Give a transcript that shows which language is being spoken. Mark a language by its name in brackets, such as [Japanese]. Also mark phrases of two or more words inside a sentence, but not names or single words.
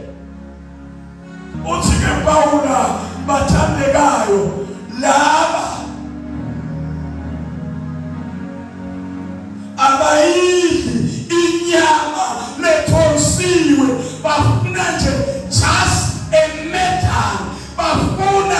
[Zulu] Uthi ke Paula bathandekayo laba abayidli inyama lethosiwe bafuna nje [English] just a metal, [Zulu] bafuna